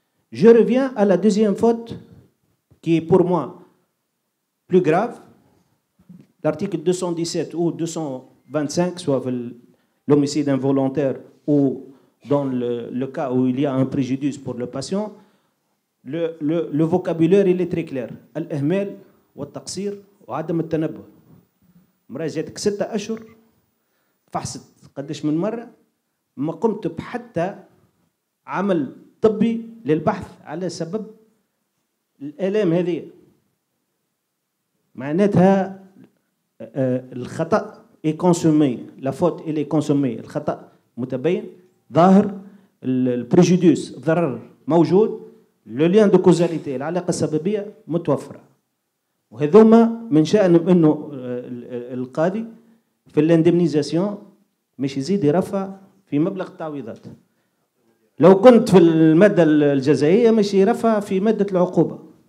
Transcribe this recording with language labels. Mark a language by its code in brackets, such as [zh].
[fr] Je reviens à la deuxième faute, qui est pour moi plus grave. L'article 217 ou 225, soit l'homicide involontaire ou dans le cas où il y a un préjudice pour le patient, le vocabulaire il est très clair. [ar] Al-ihmal wa taqsir wa adam al-tanabbuh. مرة جاتك 6 أشهر فحصت قداش من مرة ما قمت بحتى عمل طبي للبحث على سبب الآلام هذه. معناتها الخطأ [fr] est consommé, la faute elle est consommée, [ar] الخطأ متبين ظاهر, البريجوديوس الضرر موجود, [fr] le lien de causalité [ar] العلاقة السببية متوفرة. وهذوما من شأن انه القاضي في الاندمنيزاسيون مش يزيد يرفع في مبلغ التعويضات. لو كنت في المادة الجزائية مش يرفع في مادة العقوبة.